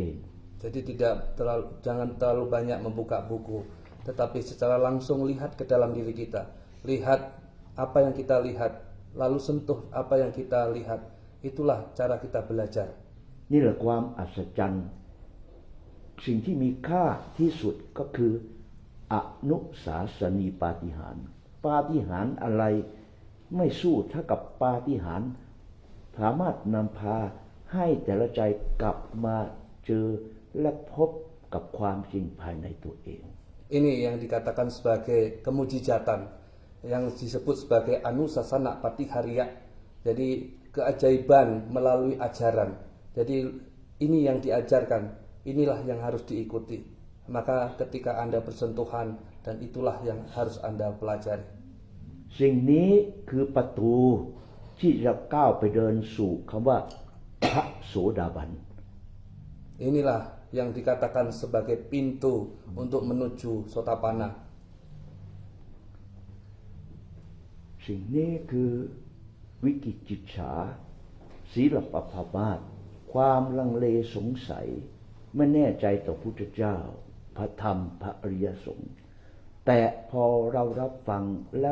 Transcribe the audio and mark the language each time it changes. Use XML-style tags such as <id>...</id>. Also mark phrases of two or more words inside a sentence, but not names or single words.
<id>Jadi jangan terlalu banyak membuka buku, tetapi secara langsung lihat ke dalam diri kita. Lihat apa yang kita lihat, lalu sentuh apa yang kita lihat. Itulah cara kita belajar.</id> <th>นี่แหละความอัศจรรย์สิ่งที่มีค่าที่สุดก็คืออนุสาสนีปาฏิหาริย์ปาฏิหาริย์อะไรไม่สู้เท่ากับปาฏิหาริย์สามารถนำพาให้แต่ละใจกลับมาเจอและพบกับความจริงภายในตัวเอง</th> <id>Ini yang dikatakan sebagai kemujizatan, yang disebut sebagai</id> <pi>anusasana patihariya.</pi> <id>Jadi keajaiban melalui ajaran. Jadi ini yang diajarkan, inilah yang harus diikuti. Maka ketika Anda bersentuhan, dan itulah yang harus Anda pelajari.</id> <th>สิ่งนี้คือประตูที่จะก้าวไปเดินสู่คำว่าพระโสดาบัน</th> <id>Inilah yang dikatakan sebagai pintu untuk menuju Sotapanna.</id> <th>สิ่งนี้คือวิกิจฉาศีลปภามาสความลังเลสงสัยไม่แน่ใจต่อพุทธเจ้าพระธรรมพระอริยสงฆ์แต่พอเรารับฟังแล้ว</th>